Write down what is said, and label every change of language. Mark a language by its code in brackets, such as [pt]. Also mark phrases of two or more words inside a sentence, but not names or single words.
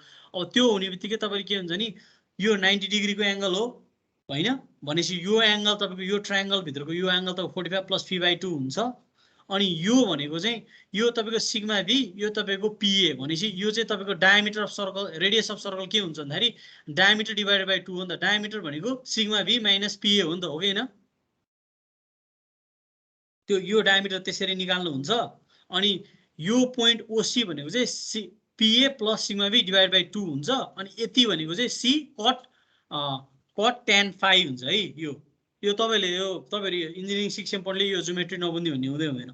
[ne] अब त्यो हुने बित्तिकै तपाईँले के हुन्छ नि, यो 90 डिग्रीको एङ्गल हो होइन, भनेपछि यो एङ्गल तपाईँको यो ट्रायङ्गलभित्रको यो एङ्गल तपाईँको 45 प्लस phi/2 हुन्छ। अनि यो भनेको चाहिँ यो तपाईँको सिग्मा भी, यो तपाईँको पिए भनेपछि यो चाहिँ तपाईँको [en] diameter of circle, radius of circle [ne] के हुन्छ भन्दाखेरि [en] diameter divided by [ne] 2 हो नि त। डायमिटर भनेको सिग्मा भी माइनस पिए हो नि त, हो कि होइन। त्यो यो डायमिटर त्यसरी निकाल्नु हुन्छ। अनि यो पोइन्ट ओसी भनेको चाहिँ पिए प्लस सिग्मा भी [en] divide by [ne] 2 हुन्छ। अनि यति भनेको चाहिँ सी कट tan phi हुन्छ है। यो तपाईँले तपाईँहरू इन्जिनियरिङ सिक्सेम पढ्ने यो ज्योमेट्री नबुझ्ने भन्ने हुँदैन।